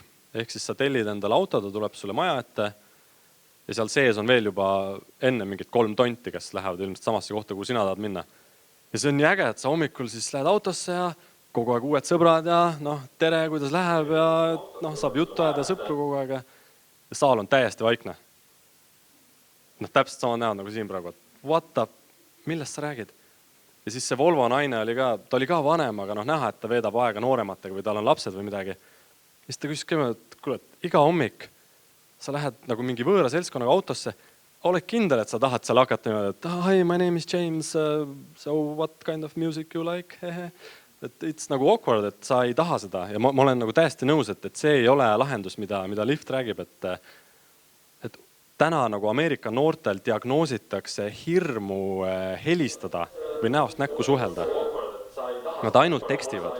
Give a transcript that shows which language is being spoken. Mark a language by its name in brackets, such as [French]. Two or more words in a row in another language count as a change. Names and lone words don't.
[Estonian] Ehk siis sa tellid endale auto, ta tuleb sulle maja ette ja seal sees on veel juba enne mingid 3 tonti, kes lähevad ilmselt samasse kohta, kuhu sina tahad minna. Ja see on nii äge, et sa hommikul siis lähed autosse ja kogu aeg uued sõbrad ja tere, kuidas läheb ja saab juttu ajada sõpru kogu aeg ja saal on täiesti vaikne. Täpselt sama näod nagu siin praegu, et [English] what up, [Estonian] millest sa räägid? Ja siis see Volvo naine oli ka vanem, aga näha, et ta veedab aega noorematega või tal on lapsed või midagi. Ja siis ta küsis kõigepealt, et kuule, iga hommik sa lähed nagu mingi võõra seltskonnaga autosse, oled kindel, et sa tahad seal hakata niimoodi, et [English] hi, my name is James, so what kind of music you like? [Estonian] Et it's nagu awkward, et sa ei taha seda ja ma olen nagu täiesti nõus, et see ei ole lahendus, mida Lyft räägib, et täna nagu Ameerika noortel diagnoositakse hirmu helistada või näost näkku suhelda. Nad ainult tekstivad.